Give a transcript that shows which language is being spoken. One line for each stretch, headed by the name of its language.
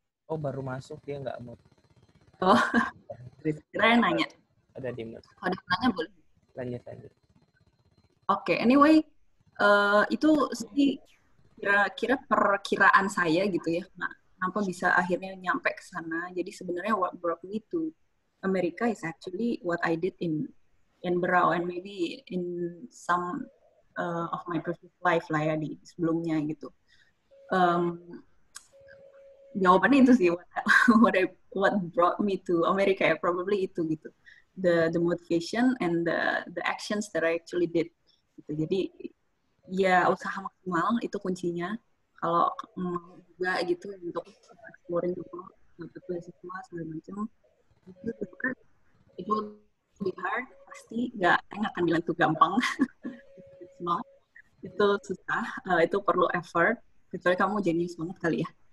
Indonesian: Oh, baru masuk, dia nggak mau. Oh, kira yang nanya. Ada di mute. Kalau ada yang nanya boleh. Lanjut. Oke, anyway, itu sih kira-kira perkiraan saya gitu ya. Nah, kenapa bisa akhirnya nyampe ke sana? Jadi sebenarnya
English: what brought me to America is actually what I did in Berau and maybe in some of my previous life
Indonesian: lah ya di sebelumnya gitu. Jawabannya itu sih
English: what brought me to America
Indonesian: ya,
English: probably
Indonesian: itu gitu.
English: The motivation and the actions that I actually did
Indonesian: gitu. Jadi ya usaha maksimal itu kuncinya. Kalau mau juga gitu untuk exploring dulu, dapat beasiswa segala macam, itu lebih hard, pasti nggak akan bilang itu gampang.
English: It's not.
Indonesian: Itu susah, itu perlu effort, kecuali kamu jenius banget kali ya.